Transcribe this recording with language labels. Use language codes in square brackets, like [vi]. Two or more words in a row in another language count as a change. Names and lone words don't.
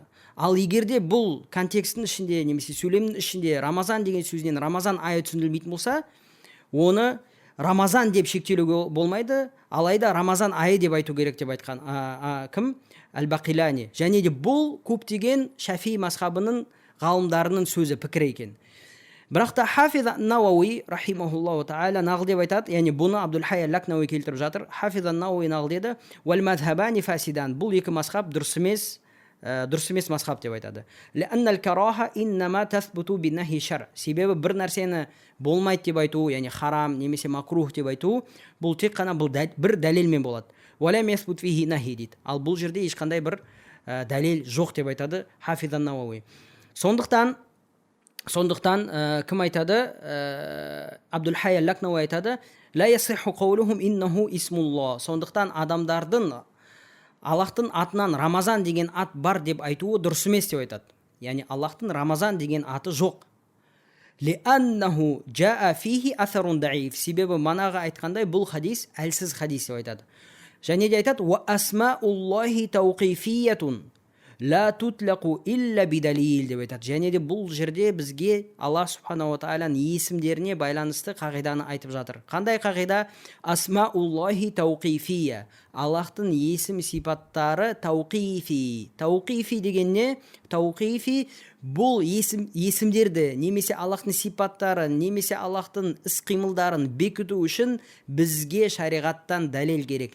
[kk] Ал егерде бұл контекстің ішінде немесе сөйлемнің ішінде Рамазан деген сөзден Рамазан айы түсіндірілмейтін болса, оны Рамазан деп шектелуге болмайды, алайда Рамазан айы деп айту керек деп айтқан кім? Әл-Бақилани. Және де бұл көптеген Шафи мазхабының ғалымдарының сөзі, пікірі екен. Бірақ та Хафиз ан-Науави [ar] رحمه الله تعالى [kk] нағыл деп айтады, яғни бұны Абдул-Хай ал-Лакнауи келтіріп жатыр. Хафиз ан-Науави нағыл деді, [ar] «والمذهبان فاسدان». [kk] Бұл екі мазхаб дұрыс емес мазхаб деп айтады. [ar] «لأن الكراهة إنما تثبت بالنهي الشرعي». [kk] Себебі бір нәрсені болмайды деп айту, яғни харам немесе макрух деп айту, бұл тек қана бір дәлелмен болады. [ar] «ولم يثبت فيه نهي» [kk] дейді. Ал бұл жерде ешқандай бір дәлел жоқ деп айтады Хафиз ан-Науави. Сондықтан кім айтады? Абдул-Хай ал-Лакнауи айтады, [ar] «لا يصح قولهم إنه اسم الله». [kk] Сондықтан адамдардың Аллахтың атынан Рамазан деген ат бар деп айтуы дұрыс емес деп айтады. Яғни Аллахтың Рамазан деген аты жоқ. [ar] «لأنه جاء فيه أثر ضعيف». [kk] Себебі манағы айтқандай бұл хадис әлсіз хадис деп айтады. Және де айтады, [ar] «وأسماء الله توقيفية لا تطلق إلا بدليل» [kk] деп айтады. Және де бұл жерде бізге Аллах [ar] سبحانه وتعالى [kk] есімдеріне байланысты қағиданы айтып жатыр. Қандай қағида? [ar] أسماء الله توقيفية. [kk] Аллахтың есім сипаттары тауқифи. Тауқифи деген не? Тауқифи бұл есімдерді немесе Аллахтың сипаттары, немесе Аллахтың іс-қимылдарын бекіту үшін бізге шариғаттан дәлел керек.